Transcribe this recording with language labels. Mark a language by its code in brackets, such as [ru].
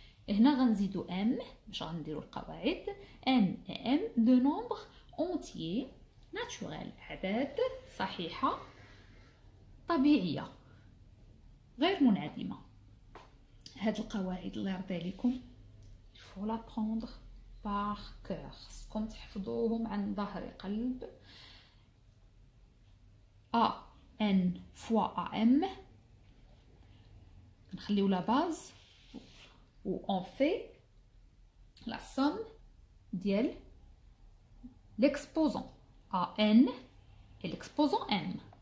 [ar] هنا غنزيدو M باش غنديرو القواعد. [fr] N et M deux nombres entiers naturels. [ar] أعداد صحيحة طبيعية غير منعدمة. هاد القواعد الله يرضي عليكم [fr] il faut la prendre par cœur. [ar] خصكم تحفظوهم عن ظهر قلب. [fr] A N fois AM [ar] نخليو [fr] la base où on fait la somme [ar] ديال [fr] l'exposant AN et l'exposant M.